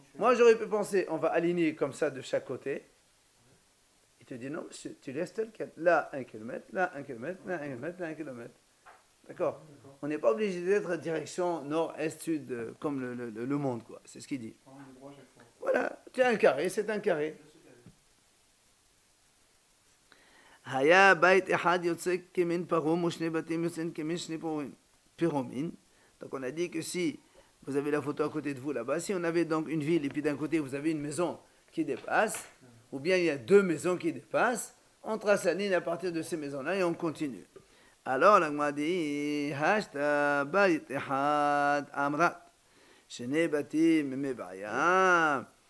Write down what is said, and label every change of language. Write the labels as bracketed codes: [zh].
[fr] Moi j'aurais pu penser, on va aligner comme ça de chaque côté. Il te dit non monsieur, tu laisses tel quel. Là 1 km, là 1 km, là 1 km, là 1 km. D'accord. On n'est pas obligé d'être direction nord, est, sud, comme le monde quoi. C'est ce qu'il dit. Voilà, tu as un carré, c'est un carré. [he] היה בית אחד יוצא כמין פרום ושני בתים יוצאים כמין שני פירומים. [fr] Donc on a dit que si vous avez la photo à côté de vous là-bas, si on avait donc une ville et puis d'un côté vous avez une maison qui dépasse, ou bien il y a deux maisons qui dépassent, on trace la ligne à partir de ces maisons-là et on continue. Alors l'agma dit [he] hashta bait ehad amrat shene batim mebaya.